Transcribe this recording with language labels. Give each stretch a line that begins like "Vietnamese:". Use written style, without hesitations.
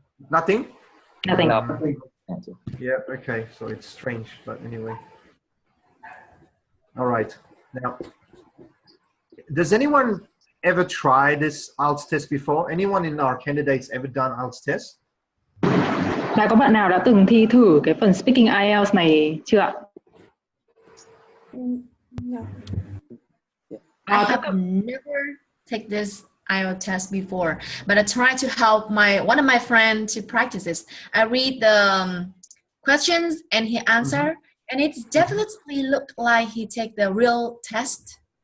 English: Nothing? nothing. Yeah, okay, so it's strange, but anyway. All right. Now, does anyone ever try this IELTS test before? Anyone in our candidates ever done IELTS test?
Vietnamese: Đã có bạn nào đã từng thi thử cái phần speaking IELTS này chưa ạ?
English: No. I have never take this IELTS test before, but I try to help one of my friends to practice this. I read the questions and he answer, and it definitely looked like he take the real test.